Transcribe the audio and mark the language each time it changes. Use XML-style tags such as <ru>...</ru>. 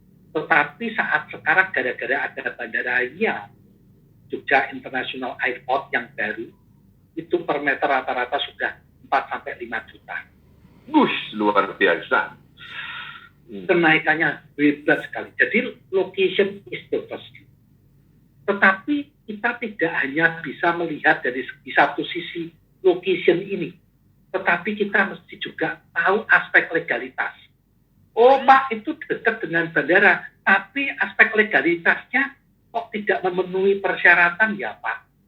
<id>Tetapi saat sekarang gara-gara ada Bandara Nia, Jogja International Airport yang baru, itu per meter rata-rata sudah 4-5 juta. Luar biasa. Kenaikannya hebat sekali.</id> <en>Jadi location is the first.</en> <id>Tetapi kita tidak hanya bisa melihat dari satu sisi location ini, tetapi kita mesti juga tahu aspek legalitas. Oh Pak, itu dekat dengan bandara, tapi aspek legalitasnya kok tidak memenuhi persyaratan ya Pak.</id>